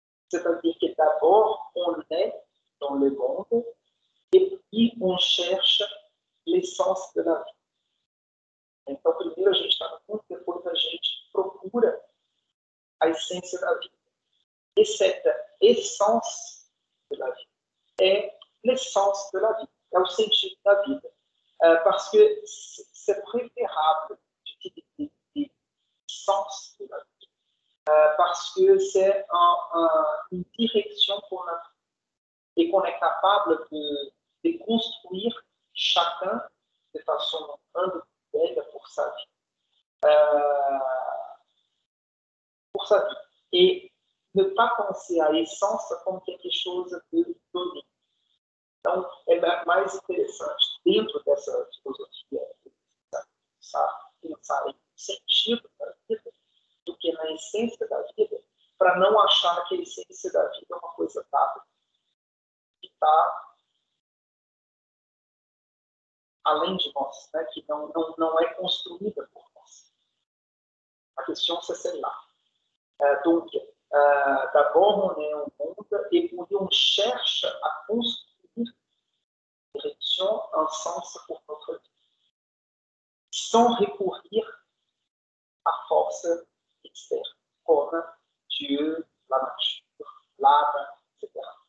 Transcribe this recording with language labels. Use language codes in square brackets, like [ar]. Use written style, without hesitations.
[fr] C'est-à-dire que d'abord on est dans le monde et puis on cherche l'essence de la vie. [pt] Então, primeiro a gente está no mundo, depois a gente procura a essência da vida. [fr] Et cette essence de la vie est l'essence de la vie, [pt] é o sentido da vida. [fr] Parce que c'est préférable d'utiliser des sens de la vie, parce que c'est une direction pour notre vie et qu'on est capable de construire chacun de façon individuelle pour sa vie. Et ne pas penser à essence [pt] como [fr] quelque chose de donné. [pt] Então, é mais interessante, dentro dessa filosofia, pensar em sentido da vida do que na essência da vida, para não achar que a essência da vida é uma coisa dada, que está além de nós, que não é construída por nós. A questão [fr] c'est celle-là. Donc, d'abord, on est au monde et on cherche à construire une direction, un sens pour notre vie, sans recourir à force externe, comme Dieu, la nature, l'âme, etc.